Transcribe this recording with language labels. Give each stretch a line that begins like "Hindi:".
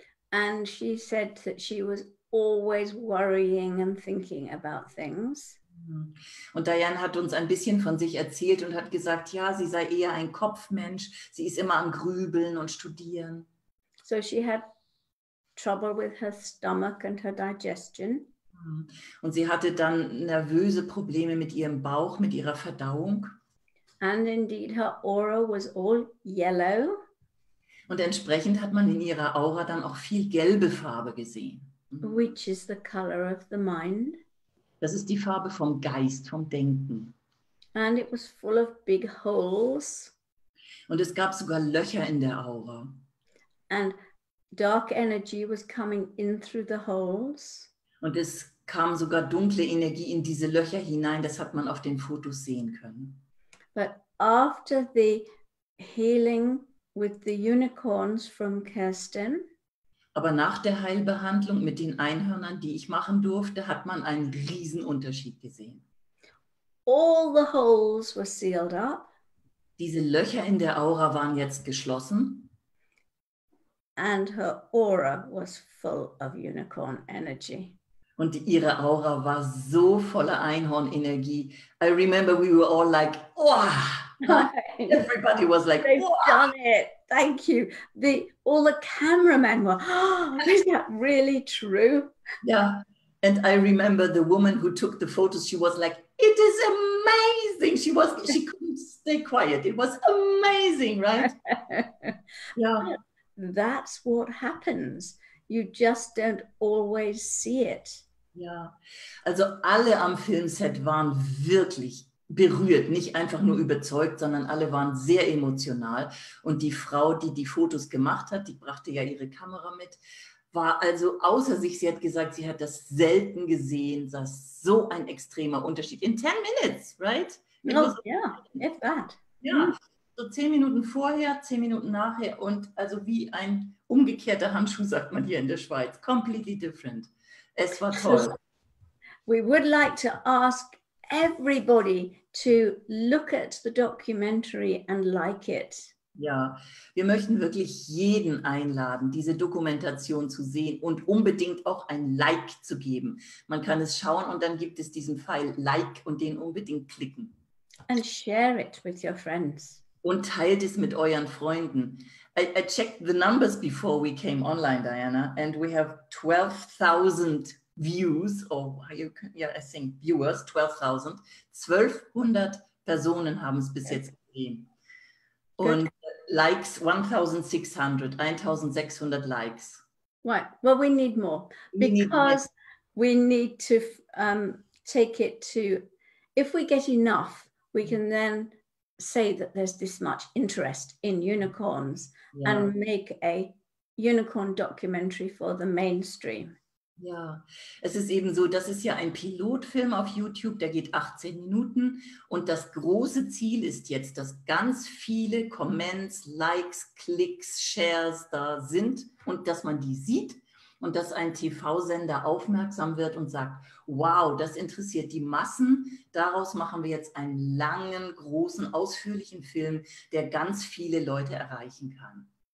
English: And she said that she was always worrying and thinking about things.
German: Und Diane hat uns ein bisschen von sich erzählt und hat gesagt, ja, sie sei eher ein Kopfmensch, sie ist immer am Grübeln und Studieren.
English: So she had trouble with her stomach and her digestion.
German: Und sie hatte dann nervöse Probleme mit ihrem Bauch, mit ihrer Verdauung.
English: And indeed her aura was all yellow.
German: Und entsprechend hat man in ihrer Aura dann auch viel gelbe Farbe gesehen.
English: Which is the color of the mind.
German: Das ist die Farbe vom Geist, vom Denken.
English: And it was full of big holes.
German: Und es gab sogar Löcher in der Aura.
English: And dark energy was coming in through the holes.
German: Und es kam sogar dunkle Energie in diese Löcher hinein. Das hat man auf den Fotos sehen können.
English: But after the healing with the unicorns from Kerstin,
German: Aber nach der Heilbehandlung mit den Einhörnern, die ich machen durfte, hat man einen Riesenunterschied gesehen.
English: All the holes were sealed up.
German: Diese Löcher in der Aura waren jetzt geschlossen.
English: And her aura was full of unicorn energy.
German: Und ihre Aura war so voller Einhornenergie.
English: I remember we were all like, wow. Everybody was like, they've wow. done it. Thank you. All the cameramen were, oh, is that really true? Yeah. And I remember the woman who took the photos, she was like, it is amazing. She couldn't stay quiet. It was amazing, right? Yeah. That's what happens. You just don't always see it.
German: Ja, also alle am Filmset waren wirklich berührt, nicht einfach nur überzeugt, sondern alle waren sehr emotional. Und die Frau, die die Fotos gemacht hat, die brachte ja ihre Kamera mit, war also außer sich. Sie hat gesagt, sie hat das selten gesehen, das so ein extremer Unterschied.
English: In 10 minutes, right? Oh, yeah, if that.
German: Ja, so 10 Minuten vorher, 10 Minuten nachher und also wie ein umgekehrter Handschuh, sagt man hier in der Schweiz.
English: Completely different.
German: Es war toll.
English: We would like to ask everybody to look at the documentary and like it.
German: Ja, wir möchten wirklich jeden einladen, diese Dokumentation zu sehen und unbedingt auch ein Like zu geben. Man kann es schauen und dann gibt es diesen Pfeil Like und den unbedingt klicken.
English: And share it with your friends.
German: Und teilt es mit euren Freunden.
English: I checked the numbers before we came online, Diana, and we have 12,000 views, or I think viewers, 12,000.
German: 1,200 Personen haben es bis jetzt gesehen. Und Likes 1,600, 1,600 Likes.
English: Right, well, we need more because we need to take it to, if we get enough, we can then say that there's this much interest in unicorns and make a unicorn documentary for the mainstream.
German: Ja, es ist eben so, das ist ja ein Pilotfilm auf YouTube, der geht 18 Minuten und das große Ziel ist jetzt, dass ganz viele Comments, Likes, Klicks, Shares da sind und dass man die sieht und dass ein TV-Sender aufmerksam wird und sagt, wow, das interessiert die Massen, daraus machen wir jetzt einen langen, großen, ausführlichen Film, der ganz viele Leute erreichen kann.